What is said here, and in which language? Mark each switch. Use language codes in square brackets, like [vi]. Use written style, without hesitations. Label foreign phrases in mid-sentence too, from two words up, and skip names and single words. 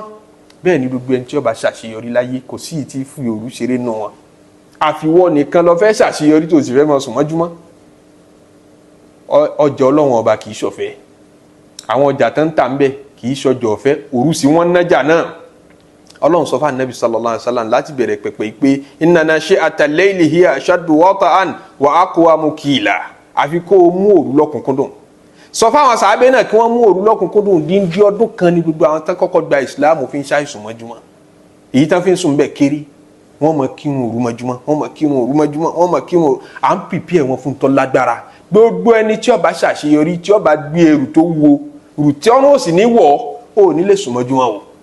[yo] bẹ́ẹ̀ ni gbogbo ẹni tí ó bá ṣàṣeyọrí láyé kò sí ìtì fi òru ṣeré nù wọn. àfiwọ́ nìkan ló fẹ́ ṣàṣeyọrí tó sì fẹ́ mọ́ sùnmọ́júmọ́. ọjà Ọlọ́run ọba kì í ṣọ̀fẹ́, àwọn ọjà tó ń tà ń bẹ kì í ṣọjọ́ ọ̀fẹ́, òru sí wọ́n nájà náà. Ọlọ́run sọ fún Ànábì [ar] صلى الله عليه وسلم [yo] láti bẹ̀rẹ̀ pẹ̀pẹ̀ pé [ar] إن ناشئة الليل هي أشد وطئا وأقوم قيلا, [yo] àfi kó o mú òru lọ́kùnkúndùn. sọ fáwọn sàábé náà kí wọ́n mú òru lọ́kùnkúndùn. díndín ọdún kan ní gbogbo àwọn tán kọ́kọ́ gba ìsìláàmù fi ń ṣàìsùn mọ́júmọ́, èyí tán fi ń sùn bẹ́ẹ̀ kéré. wọ́n mọ̀ kírun òru mọ́júmọ́, wọ́n mọ̀ kírun òru mọ́júmọ́, wọ́n mọ̀ kírun òru. à ń pìpì wọn fún tọ́ lágbára. gbogbo ẹni tí ó bá ṣàṣeyọrí, tí ó bá gbé ẹrù tó wo, ẹrù tí ọ̀nà ò sì ní wọ̀ ọ́ ní lè sùn mọ́júmọ́ o.